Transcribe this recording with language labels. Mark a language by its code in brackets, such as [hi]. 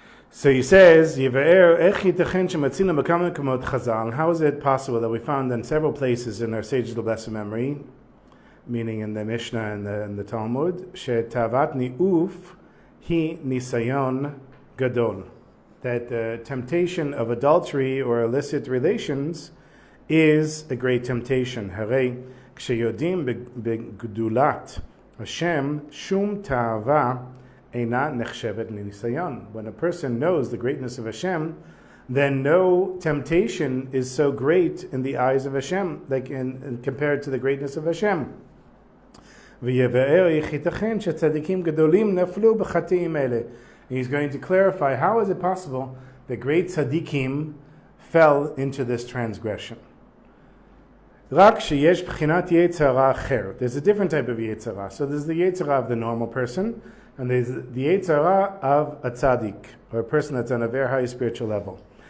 [en] So he says, how is it possible that we found in several places in our Sage of the Blessed Memory, meaning in the Mishnah and the Talmud, [he] shetavat ni'uf hi nisayon gadol, [en] that the temptation of adultery or illicit relations is a great temptation. Harei [he] כשיודעים בגדולת השם, שום תאווה אינה נחשבת לניסיון. [en] When a person knows the greatness of Hashem, then no temptation is so great in the eyes of Hashem, like compared to the greatness of Hashem. [he] ויבאר איך ייתכן שצדיקים גדולים נפלו בחטאים אלה. [en] He's going to clarify how is it possible that great tzadikim fell into this transgression. [he] רק שיש בחינת יצר אחר. [en] There's a different type of yetzer. So there's the yetzer of the normal person, and there's the yetzer of a tzadik, or a person that's on a very high spiritual level.